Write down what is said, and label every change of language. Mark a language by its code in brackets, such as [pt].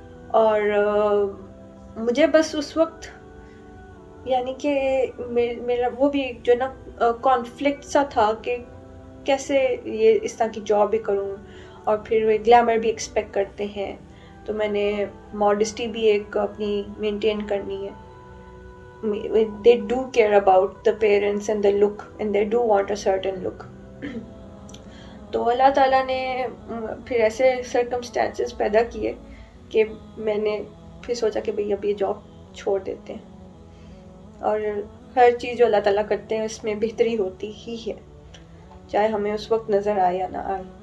[ur] اور مجھے بس اس وقت یعنی کہ میرا وہ بھی جو نا کانفلکٹ سا تھا کہ کیسے یہ اس طرح کی جاب بھی کروں، اور پھر وہ گلیمر بھی ایکسپیکٹ کرتے ہیں. تو میں نے ماڈسٹی بھی ایک اپنی مینٹین کرنی ہے. [en] they do care about the parents and the look and they do want a certain look. [ur] تو اللہ تعالیٰ نے پھر ایسے سرکمسٹانسز پیدا کیے کہ میں نے پھر سوچا کہ بھئی اب یہ جاب چھوڑ دیتے ہیں. اور ہر چیز جو اللہ تعالیٰ کرتے ہیں اس میں بہتری ہوتی ہی ہے، چاہے ہمیں اس وقت نظر آئے یا نہ آئے.